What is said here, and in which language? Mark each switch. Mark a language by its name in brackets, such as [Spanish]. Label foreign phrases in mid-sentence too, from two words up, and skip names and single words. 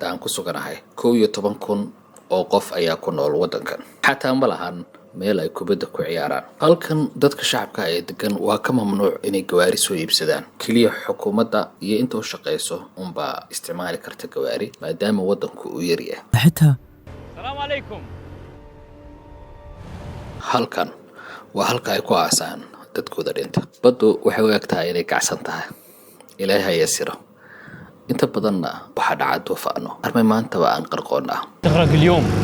[Somali] aan ku suganahay 11,000 oo qof ayaa ku nool waddankan xataa ma lahan meel ay kubadda ku ciyaaraan halkan dadka shacabka ee degan waa ka mamnuuc inay gawaari soo iibsadaan keliya xukuumadda iyo inta u shaqayso unbaa isticmaali karta gawaari maadaama waddanku uu yar yahay حتى [Arabic] السلام عليكم [Somali] halkan waa halka ay ku aasaan dadkooda dhinta baddu waxay u egtahay inay kacsan tahay ilaahay ha yasiro inta badanna waxaa dhaca duufaano armay maantaba aan qarqoonnaa [Arabic] تغرق اليوم